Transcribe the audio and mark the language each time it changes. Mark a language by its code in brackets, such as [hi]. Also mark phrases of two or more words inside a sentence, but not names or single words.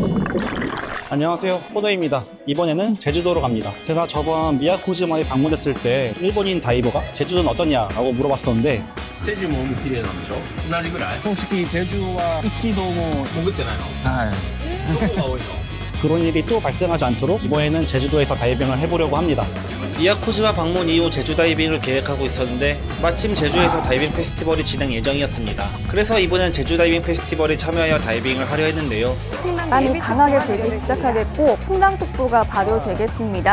[ko] 안녕하세요, 호노입니다. 이번에는 제주도로 갑니다. 제가 저번 미야코지마에 방문했을 때 일본인 다이버가 제주도는 어떠냐라고 물어봤었는데 [ja] チェジュも海綺麗なんでしょ同じぐらい [ko] 솔직히 제주와 이치도모 [ja] 潜ってないの どこが多いの [ko] 그런 일이 또 발생하지 않도록 이번에는 제주도에서 다이빙을 해보려고 합니다. 미야코지마 방문 이후 제주 다이빙을 계획하고 있었는데 마침 제주에서 다이빙 페스티벌이 진행 예정이었습니다. 그래서 이번엔 제주 다이빙 페스티벌에 참여하여 다이빙을 하려 했는데요. 바람이 강하게 불기 시작하겠고 풍랑특보가 발효되겠습니다.